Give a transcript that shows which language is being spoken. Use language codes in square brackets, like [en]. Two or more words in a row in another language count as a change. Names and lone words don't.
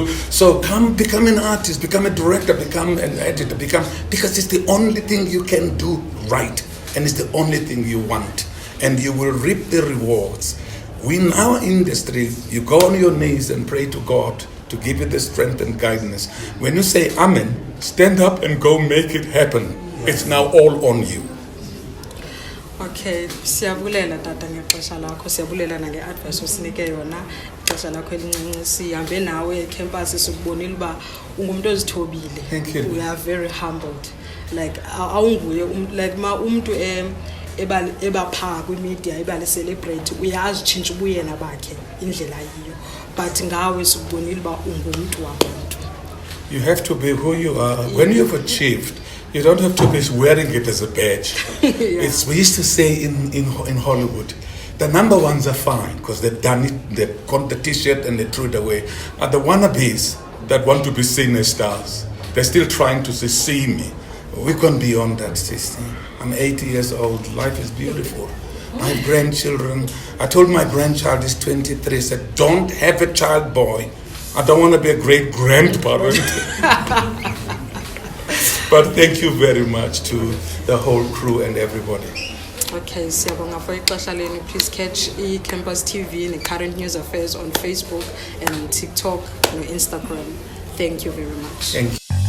[en] So become an artist, become a director, become an editor, because it's the only thing you can do right, and it's the only thing you want, and you will reap the rewards. In our industry, you go on your knees and pray to God to give you the strength and guidance. When you say Amen, stand up and go make it happen. It's now all on you. [xh] Okay, siyabulela tata ngexesha lakho, siyabulela nange advice osinike yona. Ixesha lakho elincinci sihambe nawe ecampus sikubonile uba ungumuntu ozithobile. [en] Thank you. We are very humbled. [xh] Like awunguye like umuntu eba pha kwi-media eba le-celebrate uyazitshintsha ubuyena bakhe indlela yiyo, but ngawe sikubonile uba ungumuntu wabantu. [en] You have to be who you are. When you've achieved, you don't have to be wearing it as a badge. Yeah. We used to say in Hollywood, the number ones are fine because they've done it, they've got the t-shirt and they threw it away. And the wannabes that want to be seen as stars, they're still trying to see me. We've gone beyond that system. I'm 80 years old. Life is beautiful. I have grandchildren. I told my grandchild is 23, I said, don't have a child, boy. I don't want to be a great grandparent. But thank you very much to the whole crew and everybody. [xh] Okay, siyabonga for ixesha lenu. [en] Please catch Campus TV and Current News Affairs on Facebook and TikTok and Instagram. Thank you very much. Thank you.